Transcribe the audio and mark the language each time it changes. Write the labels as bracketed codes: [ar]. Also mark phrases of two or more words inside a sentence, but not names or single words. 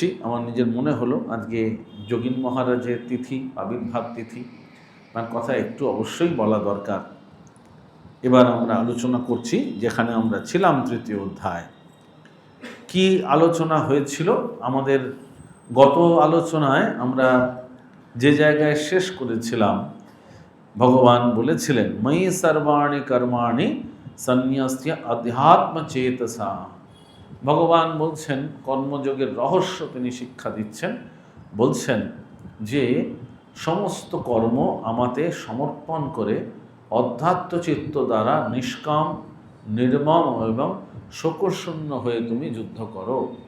[bn] আমার নিজের মনে হলো আজকে যোগীন মহারাজের তিথি, আবির্ভাব তিথি, তার কথা একটু অবশ্যই বলা দরকার। এবার আমরা আলোচনা করছি যেখানে আমরা ছিলাম তৃতীয় অধ্যায়। কি আলোচনা হয়েছিল আমাদের গত আলোচনায়? আমরা যে জায়গায় শেষ করেছিলাম, ভগবান বলেছিলেন [sa] ময়ি সর্বাণি কর্মাণি সন্ন্যস্য অধ্যাত্ম চেতসা। [bn] ভগবান বলছেন, কর্মযোগের রহস্য তিনি শিক্ষা দিচ্ছেন, বলছেন যে সমস্ত কর্ম আমাতে সমর্পণ করে অধ্যাত্ম চিত্ত দ্বারা নিষ্কাম, নির্মম এবং শোকশূন্য হয়ে তুমি যুদ্ধ করো।